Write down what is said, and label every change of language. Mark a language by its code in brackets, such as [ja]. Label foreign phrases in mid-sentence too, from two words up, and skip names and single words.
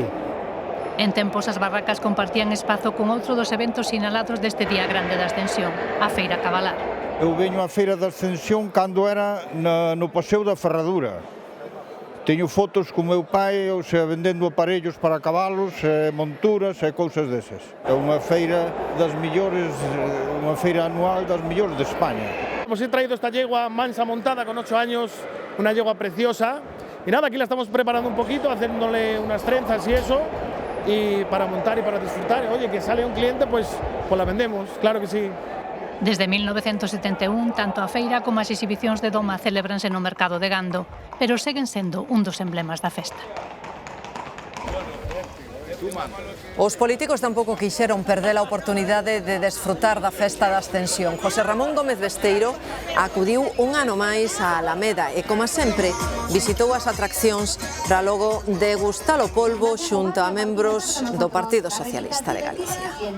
[gl] En tempos, as barracas compartían espazo con outro dos eventos sinalados deste Día Grande da Ascensión, a Feira Cabalar. Eu veño á Feira da Ascensión cando era no Paseo da Ferradura. Teño fotos con meu pai, ou sea, vendendo aparellos para cabalos, monturas e cousas desas. É unha feira das millores, unha feira anual das millores de España. [es] Hemos traído esta yegua mansa montada con 8 años, una yegua preciosa. Y nada, aquí la estamos preparando un poquito, haciéndole unas trenzas y eso. Y para montar y para disfrutar. Oye, que sale un cliente, pues la vendemos, claro que sí. [gl] Desde 1971, tanto a feira como as exhibicións de doma celebranse no mercado de Gando, pero seguen sendo un dos emblemas da festa. Os políticos tampouco quixeron perder a oportunidade de desfrutar da festa da Ascensión. José Ramón Gómez Besteiro acudiu un ano máis á Alameda e, como sempre, visitou as atraccións para logo degustar o polvo xunto a membros do Partido Socialista de Galicia.